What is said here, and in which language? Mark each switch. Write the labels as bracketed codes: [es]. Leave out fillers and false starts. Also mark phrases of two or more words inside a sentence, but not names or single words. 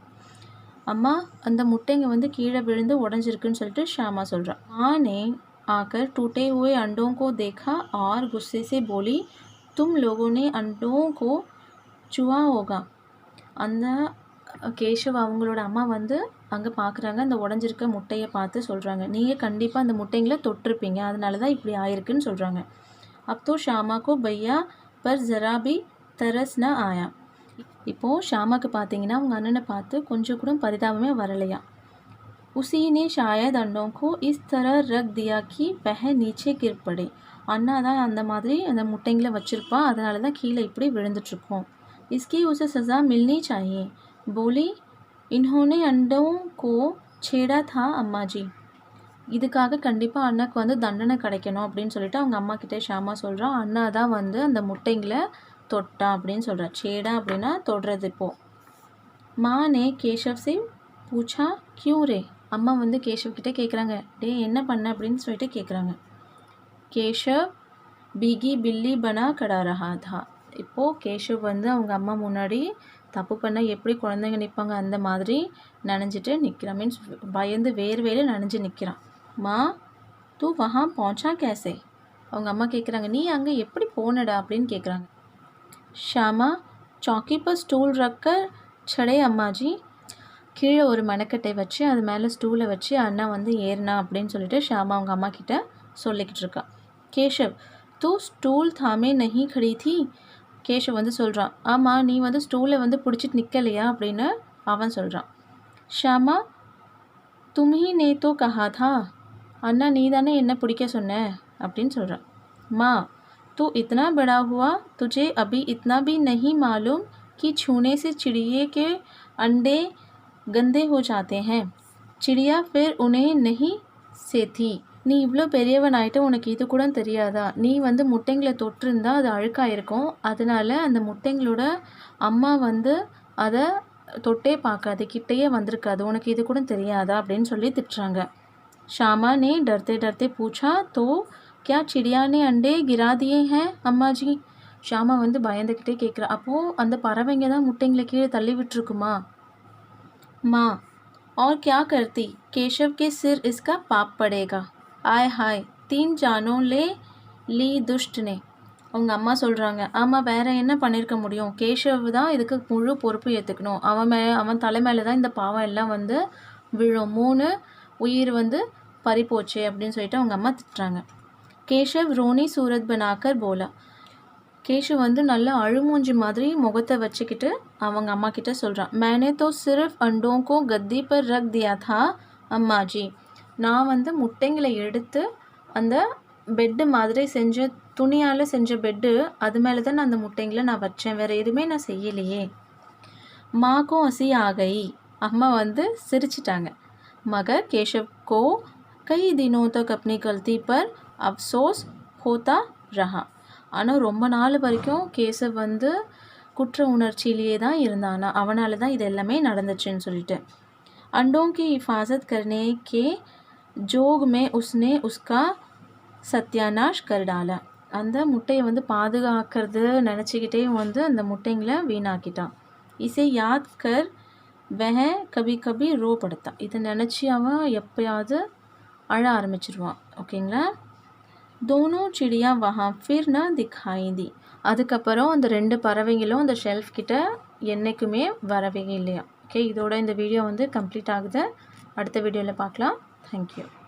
[ta] அம்மா அந்த முட்டைங்க வந்து கீழே விழுந்து உடஞ்சிருக்குன்னு சொல்லிட்டு ஷாமா சொல்கிறான். [hi] माँ ने आकर टूटे हुए अंडों को देखा और गुस्से से बोली, तुम लोगों ने अंडों को छुआ होगा. [ta] அந்த கேஷவ் அவங்களோட அம்மா வந்து அங்கே பார்க்குறாங்க. அந்த உடஞ்சிருக்க முட்டையை பார்த்து சொல்கிறாங்க, நீங்கள் கண்டிப்பாக அந்த முட்டைங்களை தொட்டிருப்பீங்க, அதனால தான் இப்படி ஆயிருக்குன்னு சொல்கிறாங்க. [hi] அப்போ शामा को भैया पर ज़रा भी तरस न आया. [ta] இப்போது ஷாமாக்கு பார்த்தீங்கன்னா அவங்க அண்ணனை பார்த்து கொஞ்சம் கூட பரிதாபமே வரலையா. [hi] उसी ने शायद अंडों को इस तरह रख दिया कि वह नीचे गिर पड़े. [ta] அண்ணா தான் அந்த மாதிரி அந்த முட்டைங்களை வச்சுருப்பான், அதனால தான் கீழே இப்படி விழுந்துட்டுருக்கோம். [hi] इसकी उसे सज़ा मिलनी चाहिए. बोली, इन्होंने अंडों को छेड़ा था अम्मा जी. [ta] இதுக்காக கண்டிப்பாக அண்ணாக்கு வந்து தண்டனை கிடைக்கணும் அப்படின்னு சொல்லிட்டு அவங்க அம்மா கிட்டே ஷாமா சொல்கிறான். அண்ணா தான் வந்து அந்த முட்டைங்களை தொட்டான் அப்படின்னு சொல்கிறான். [hi] छेड़ा [ta] அப்படின்னா தொடுறது. இப்போது [hi] माँ ने केशव से पूछा, क्यों रे? [ta] அம்மா வந்து கேஷவ் கிட்டே கேட்குறாங்க, டே என்ன பண்ண அப்படின்னு சொல்லிட்டு கேட்குறாங்க. [hi] केशव भीगी बिल्ली बना खड़ा रहा था. [ta] இப்போது கேஷவ் வந்து அவங்க அம்மா முன்னாடி தப்பு பண்ண எப்படி குழந்தைங்க நிற்பாங்க அந்த மாதிரி நனைஞ்சிட்டு நிற்கிறான். மீன்ஸ் பயந்து வேர்வையில நனைஞ்சு நிற்கிறான். [hi] माँ तू वहाँ பहुंचा कैसे? [ta] அவங்க அம்மா கேட்குறாங்க, நீ அங்கே எப்படி போனடா அப்படின்னு கேட்குறாங்க. [hi] ஷாமா चौकी पर स्टूल रखकर चढ़े अम्मा जी. [ta] கீழே ஒரு மணக்கட்டை வச்சு அது மேலே ஸ்டூலை வச்சு அண்ணா வந்து ஏறினா அப்படின்னு சொல்லிட்டு ஷாமா அவங்க அம்மா கிட்ட சொல்லிக்கிட்டு இருக்கான். [hi] केशव तू स्टूल थामे नहीं खड़ी थी. [ta] கேஷவ் வந்து சொல்கிறான், ஆமாம் நீ வந்து ஸ்டூலை வந்து பிடிச்சிட்டு நிற்கலையா அப்படின்னு அவன் சொல்கிறான். [hi] शामा तुम्हीं ने तो कहा था. [ta] அண்ணா நீ தானே என்ன பிடிக்க சொன்ன அப்படின்னு சொல்கிறான். [hi] மா तू इतना बड़ा हुआ, तुझे अभी इतना भी नहीं मालूम कि छूने से चिड़िए के अंडे गंदे हो जाते हैं. चिड़िया फिर उन्हें नहीं सेती. [ta] நீ இவ்வளோ பெரியவன் ஆகிட்ட உனக்கு இது கூட தெரியாதா? நீ வந்து முட்டைங்களை தொட்டிருந்தா அது அழுக்காயிருக்கும், அதனால அந்த முட்டைங்களோட அம்மா வந்து அதை தொட்டே பார்க்காது, கிட்டேயே வந்திருக்காது, உனக்கு இது கூட தெரியாதா அப்படின்னு சொல்லி திட்டுறாங்க. [hi] ஷாமா ने डरते डरते पूछा, तो क्या चिड़िया ने अंडे गिरा दिए हैं अम्मा जी? [ta] ஷாமா வந்து பயந்துக்கிட்டே கேட்குறா, அப்போது அந்த பறவைங்க தான் முட்டைங்களை கீழே தள்ளி விட்டுருக்குமா? [hi] माँ और क्या करती? केशव के सिर इसका पाप पड़ेगा. आय हाय 3 जानों ले ली दुष्ट ने. [ta] அவங்க அம்மா சொல்கிறாங்க, ஆமாம் வேறு என்ன பண்ணியிருக்க முடியும், கேஷவ் தான் இதுக்கு முழு பொறுப்பு ஏற்றுக்கணும், அவன் தலை மேலே தான் இந்த பாவம் எல்லாம் வந்து விழும், 3 உயிர் வந்து பறிப்போச்சு அப்படின்னு சொல்லிட்டு அவங்க அம்மா திட்டுறாங்க. [hi] केशव रोनी सूरत बनाकर बोला. [ta] கேஷவ் வந்து நல்லா அழுமூஞ்சி மாதிரி முகத்தை வச்சுக்கிட்டு அவங்க அம்மா கிட்ட சொல்கிறான். [hi] मैंने तो सिर्फ अंडों को गद्दी पर रख दिया था अम्मा जी. [ta] நான் வந்து முட்டைங்களை எடுத்து அந்த பெட்டு மாதிரி செஞ்ச துணியால் செஞ்ச பெட்டு அது மேலே தான் நான் அந்த முட்டைங்களை நான் வச்சேன், வேறு எதுவுமே நான் செய்யலையே. [hi] माँ को हँसी आ गई. [ta] அம்மா வந்து சிரிச்சிட்டாங்க. [hi] मगर केशव को कई दिनों तक अपनी गलती पर अफसोस होता रहा. [ta] ஆனால் ரொம்ப நாள் வரைக்கும் கேசவ் வந்து குற்ற உணர்ச்சியிலேயே தான் இருந்தானா. அவனால தான் இது எல்லாமே நடந்துச்சுன்னு சொல்லிட்டு. [hi] अंडों की हिफाजत करने के जोग में उसने उसका सत्यानाश कर डाला. [ta] அந்த முட்டையை வந்து பாதுகாக்கிறது நினச்சிக்கிட்டே வந்து அந்த முட்டைங்களை வீணாக்கிட்டான். [hi] इसे याद कर वह कभी कभी रो पड़ता. [ta] இதை நினச்சி அவன் எப்பயாவது அழ ஆரம்பிச்சிருவான். ஓகேங்களா. [hi] दोनों चिड़िया वहाँ फिर न दिखाई दी. [ta] அதுக்கப்புறம் அந்த 2 பறவைங்களும் அந்த ஷெல்ஃப் கிட்ட என்றைக்குமே வரவே இல்லையா. ஓகே, இதோட இந்த வீடியோ வந்து கம்ப்ளீட் ஆகுது. அடுத்த வீடியோவில் பார்க்கலாம். தேங்க்யூ.